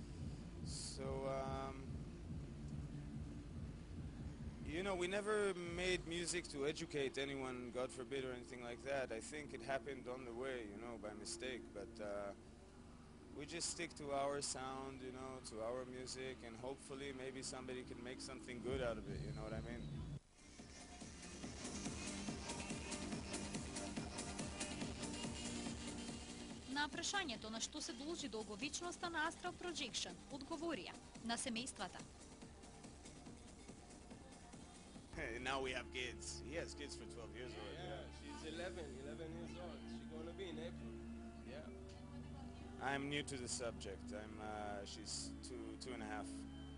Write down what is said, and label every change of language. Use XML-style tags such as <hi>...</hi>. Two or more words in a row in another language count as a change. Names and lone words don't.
<en>So you know, we never made music to educate anyone, God forbid, or anything like that. I think it happened on the way, you know, by mistake. But we just stick to our sound, you know, to our music, and hopefully maybe somebody can make something good out of it, you know what I mean?</en> <mk>На прашањето на што се должи долговечноста на Astral Projection, одговорија на семејствата.</mk> <en>and now we have kids. He has kids for 12 years old. Yeah, she's 11 years old. She's gonna be in April. Yeah. I'm new to the subject. She's two and a half.</en>